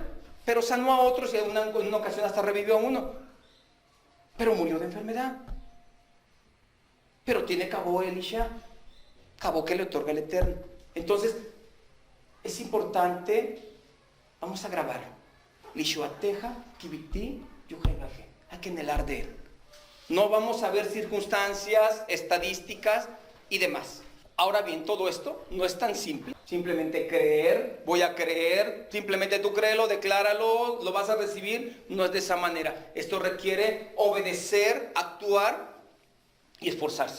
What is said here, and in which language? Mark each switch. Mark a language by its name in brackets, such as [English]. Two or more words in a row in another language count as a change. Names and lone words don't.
[Spanish] Pero sanó a otros y en una ocasión hasta revivió a uno. Pero murió de enfermedad. Pero tiene cabo Elisha, cabo que le otorga el Eterno. Entonces, es importante, vamos a grabarlo. [Hebrew] לישועתך קיויתי יהוה. [Spanish] Hay que anhelar de él. No vamos a ver circunstancias, estadísticas y demás. Ahora bien, todo esto no es tan simple. Simplemente creer, voy a creer, simplemente tú créelo, decláralo, lo vas a recibir. No es de esa manera. Esto requiere obedecer, actuar y esforzarse.